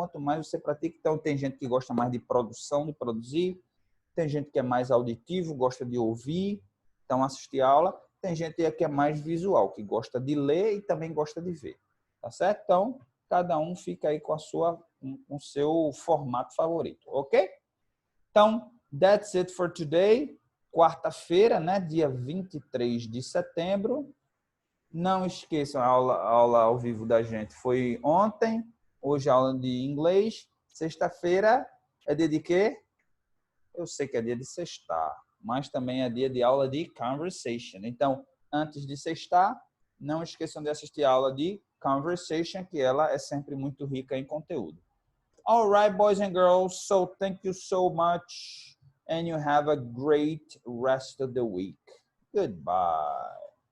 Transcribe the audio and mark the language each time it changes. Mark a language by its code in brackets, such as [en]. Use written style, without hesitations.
[pt] Quanto mais você pratica, então tem gente que gosta mais de produção, de produzir, tem gente que é mais auditivo, gosta de ouvir, então assistir aula, tem gente que é mais visual, que gosta de ler e também gosta de ver, tá certo? Então, cada um fica aí com o seu formato favorito, ok? [en] Então, that's it for today. [pt] Quarta-feira, né, dia 23 de setembro. Não esqueçam, a aula ao vivo da gente foi ontem, hoje a aula de inglês, sexta-feira é dia de quê? Eu sei que é dia de sextar, mas também é dia de aula de conversation. Então, antes de sextar, não esqueçam de assistir a aula de conversation, que ela é sempre muito rica em conteúdo. [en] All right, boys and girls, so thank you so much and you have a great rest of the week. Goodbye.